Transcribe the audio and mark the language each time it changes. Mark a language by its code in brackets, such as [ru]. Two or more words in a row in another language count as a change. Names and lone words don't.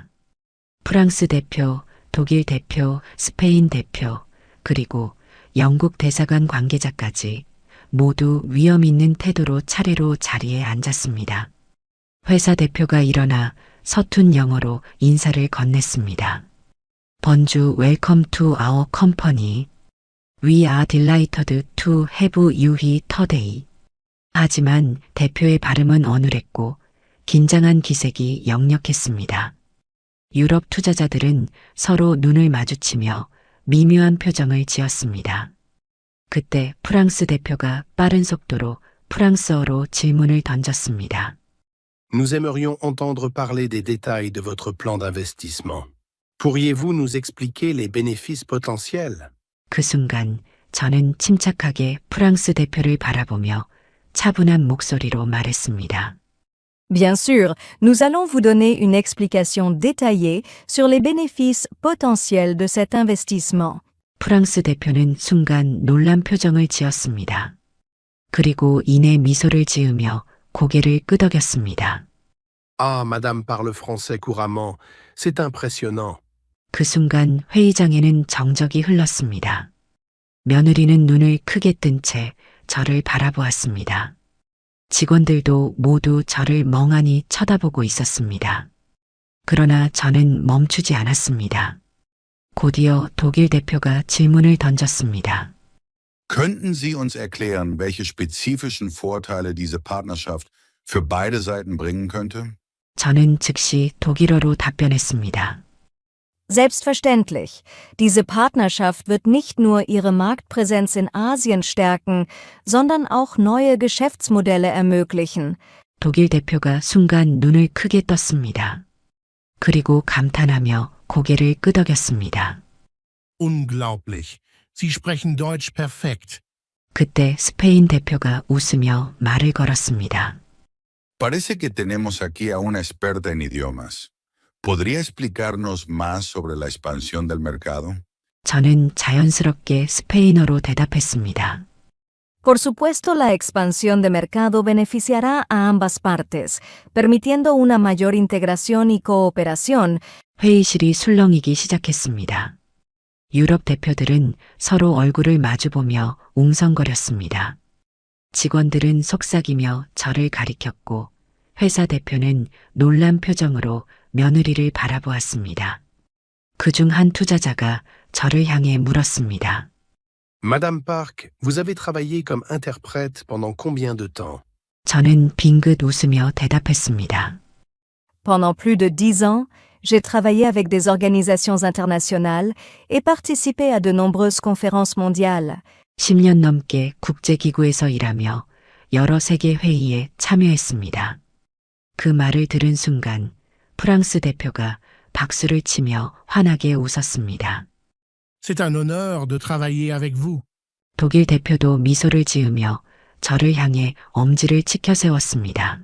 [ko] 프랑스 대표, 독일 대표, 스페인 대표, 그리고 영국 대사관 관계자까지 모두 위험 있는 태도로 차례로 자리에 앉았습니다. 회사 대표가 일어나 서툰 영어로 인사를 건넸습니다. [en] 번주 Welcome to our company. We are delighted to have you here today. [ko] 하지만 대표의 발음은 어눌했고 긴장한 기색이 역력했습니다. 유럽 투자자들은 서로 눈을 마주치며 미묘한 표정을 지었습니다. 그때 프랑스 대표가 빠른 속도로 프랑스어로 질문을 던졌습니다. [fr] Nous aimerions entendre parler des détails de votre plan d'investissement. Pourriez-vous nous expliquer les bénéfices potentiels? [ko] 그 순간 저는 침착하게 프랑스 대표를 바라보며 차분한 목소리로 말했습니다. [fr] Bien sûr, nous allons vous donner une explication détaillée sur les bénéfices potentiels de cet investissement. [ko] 프랑스 대표는 순간 놀란 표정을 지었습니다. 그리고 이내 미소를 지으며 고개를 끄덕였습니다. [fr] Ah, Madame parle français couramment. C'est impressionnant. [ko] 그 순간 회의장에는 정적이 흘렀습니다. 며느리는 눈을 크게 뜬 채 저를 바라보았습니다. 직원들도 모두 저를 멍하니 쳐다보고 있었습니다. 그러나 저는 멈추지 않았습니다. 곧이어 독일 대표가 질문을 던졌습니다. [de] Könnten Sie uns erklären, welche spezifischen Vorteile diese Partnerschaft für beide Seiten bringen könnte? [ko] 저는 즉시 독일어로 답변했습니다. [de] Selbstverständlich. Diese Partnerschaft wird nicht nur ihre Marktpräsenz in Asien stärken, sondern auch neue Geschäftsmodelle ermöglichen. [ko] 독일 대표가 순간 눈을 크게 떴습니다. 그리고 감탄하며 고개를 끄덕였습니다. [de] Unglaublich. Sie sprechen Deutsch perfekt. [ko] 그때 스페인 대표가 웃으며 말을 걸었습니다. [es] Parece que tenemos aquí a una experta en idiomas. ¿Podría explicarnos más sobre la expansión del mercado? [ko] 저는 자연스럽게 스페인어로 대답했습니다. [es] Por supuesto, la expansión de mercado beneficiará a ambas partes, permitiendo una mayor integración y cooperación. [ko] 회의실이 술렁이기 시작했습니다. 유럽 대표들은 서로 얼굴을 마주보며 웅성거렸습니다. 직원들은 속삭이며 저를 가리켰고 회사 대표는 놀란 표정으로 며느리를 바라보았습니다. 그중 한 투자자가 저를 향해 물었습니다. [fr] Madame Park, vous avez travaillé comme interprète pendant combien de temps? [ko] 저는 빙긋 웃으며 대답했습니다. [fr] Pendant plus de 10 ans, j'ai travaillé avec des organisations internationales et participé à de nombreuses conférences mondiales. [ko] 10년 넘게 국제기구에서 일하며 여러 세계 회의에 참여했습니다. 그 말을 들은 순간 프랑스 대표가 박수를 치며 환하게 웃었습니다. [fr] C'est un honneur de travailler avec vous. [ko] 독일 대표도 미소를 지으며 저를 향해 엄지를 치켜 세웠습니다.